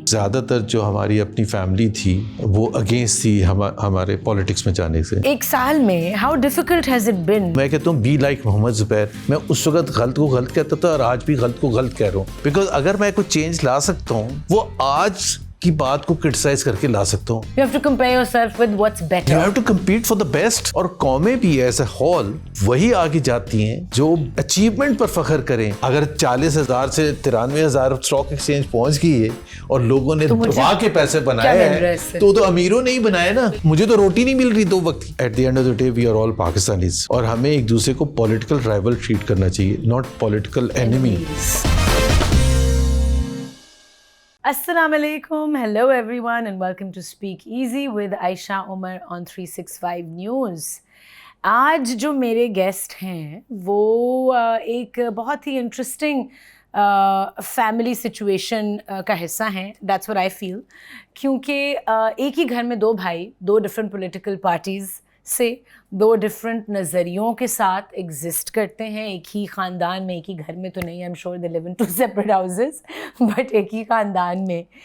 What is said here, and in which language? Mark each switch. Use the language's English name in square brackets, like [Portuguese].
[Urdu] زیادہ تر جو ہماری اپنی فیملی تھی وہ اگینسٹ تھی ہمارے پالیٹکس میں جانے سے. ایک سال میں [English] how difficult has it been? [Urdu] میں کہتا ہوں بی لائک محمد زبیر. میں اس وقت غلط کو غلط کہتا تھا اور آج بھی غلط کو غلط کہہ رہا ہوں, بیکاز اگر میں کوئی چینج لا سکتا ہوں وہ آج کی بات کو کرٹیسائز کر کے لا سکتا ہوں. [English] You have to compare yourself with what's better. You have to compete for the best. [Urdu] اور قومیں بھی [English] as a whole [Urdu] وہی آگے جاتی ہیں جو اچیومنٹ پر فخر کریں. اگر 40,000 سے 93,000 اسٹاک ایکسچینج پہنچ گئی ہے اور لوگوں نے دبا کے پیسے بنائے ہیں تو امیروں نے ہی بنائے نا. مجھے تو روٹی نہیں مل رہی دو وقت کی. [English] at the end of the day we are all Pakistanis, [Urdu] اور ہمیں ایک دوسرے کو پولیٹیکل رائول ٹریٹ کرنا چاہیے, [English] Not political enemy. Assalamu alaikum, hello everyone and welcome to Speak Easy with Aisha Umar on 365 News. [Urdu] آج جو میرے گیسٹ ہیں وہ ایک بہت ہی انٹرسٹنگ فیملی سچویشن کا حصہ ہیں. [English] that's what I feel, [Urdu] کیونکہ ایک ہی گھر میں دو بھائی, دو ڈفرینٹ پولیٹیکل پارٹیز سے, دو ڈفرینٹ نظریوں کے ساتھ ایگزسٹ کرتے ہیں ایک ہی خاندان میں, ایک ہی گھر میں تو نہیں, [English] I am sure they live in two separate houses, [Urdu] but ایک ہی خاندان میں.